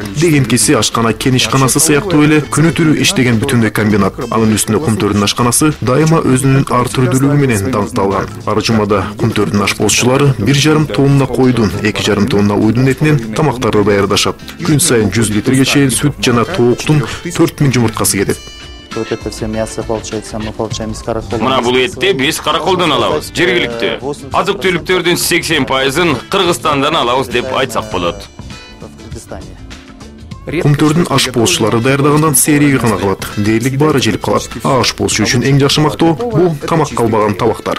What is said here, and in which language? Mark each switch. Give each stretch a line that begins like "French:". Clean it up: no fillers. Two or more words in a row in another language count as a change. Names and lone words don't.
Kyrgyz: Дегенкиси ашкана кен ишканасы сыяктуу эле күнү түнү иштеген бүтүндөй комбинат. Анын үстүнө Кумтөрдүн ашканасы дайыма өзүнүн ар түрдүүлүгү менен даңкталган. Ар жумада Кумтөрдүн ашпозчулары 1,5 тонна койдун, 2,5 тонна уйдун этинен тамактарды даярдашат. Күн сайын 100 литрге чейин сүт жана тооктун 4000 жумурткасы кетет.
Russian: вот это все мясо получается, мы получаем из каракола.
Kyrgyz: Мына бул этти биз караколдон алабыз, жергиликтүү. Азык-түлүктөрдүн 80%-ын Кыргызстандан алабыз деп айтсак болот.
Russian: В Кыргызстане.
Kyrgyz: Кумтөрдүн ашпоозчулары даярдагандан сериги гана калат. Дээрлик баары желип калат. Ашпоозчу үчүн эң жакшы мактоо бул тамак калбаган табактар.